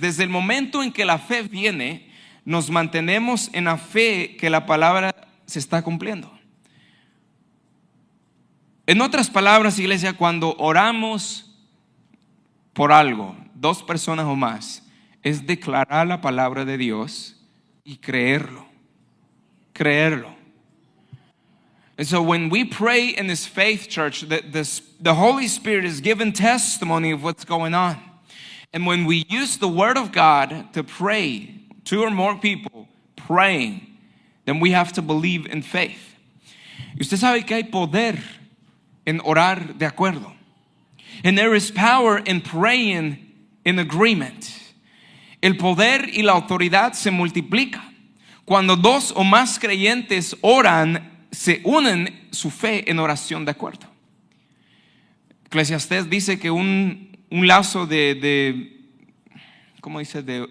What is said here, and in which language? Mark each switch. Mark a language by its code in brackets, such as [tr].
[es] Desde el momento en que la fe viene, nos mantenemos en la fe que la palabra se está cumpliendo. En otras palabras, iglesia, cuando oramos por algo, 2 personas o más, es declarar la palabra de Dios y creerlo. [en] And so when we pray in this faith church, the Holy Spirit is given testimony of what's going on. And when we use the Word of God to pray, 2 or more people praying, then we have to believe in faith. [es] Y usted sabe que hay poder en orar de acuerdo. [en] And there is power in praying in agreement. [es] El poder y la autoridad se multiplica. Cuando 2 o más creyentes oran, se unen su fe en oración de acuerdo. Eclesiastés dice que un lazo ¿cómo dice?